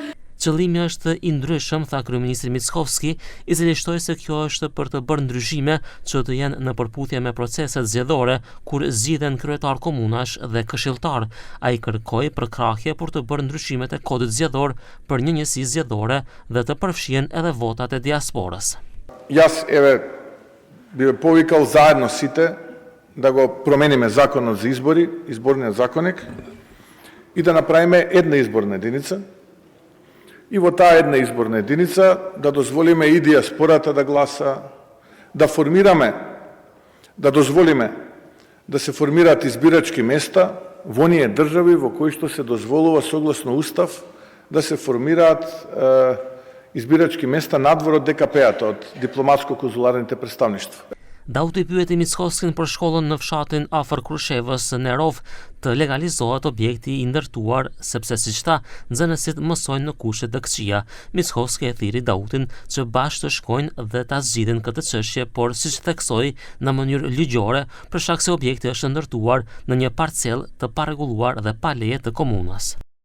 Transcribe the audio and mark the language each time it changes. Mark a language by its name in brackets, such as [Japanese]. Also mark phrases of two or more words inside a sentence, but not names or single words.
[Albanian] Qëllimi është i ndryshëm, tha kryeministri Mickoski, i cili shtoi se kjo është për të bërë ndryshime që të jenë në përputhje me proceset zgjedhore kur zgjidhen kryetar komunash dhe këshilltar. Ai kërkoi përkrahje për të bërë ndryshimet e kodit zgjedhor për një njësi zgjedhore dhe të përfshihen edhe votat e diasporës. [Macedonian] Јас бих повикао заедно сите да го промениме законом за изборни законик и да направиме једне изборне јединице. И во та една изборна јединица да дозволиме и дијаспората да гласа, да дозволиме да се формират избирачки места в оније држави во који што се дозволова согласно Устав да се формират избирачки места надвор од ДКП-ата, од дипломатско-конзуларните представништва. [Albanian] Dauti pyeti Mickoskin për shkollën në fshatin afër Krushevës në Rov të legalizohet objekti i ndërtuar sepse siç tha, nxënësit mësojnë në kushte të këqija. Mickoski e thiri Dautin që bashkë të shkojnë dhe ta zgjidhin këtë çështje, por siç theksoi në mënyrë ligjore, për shkak se objekti është ndërtuar në një parcel të parregulluar dhe pa leje të komunës.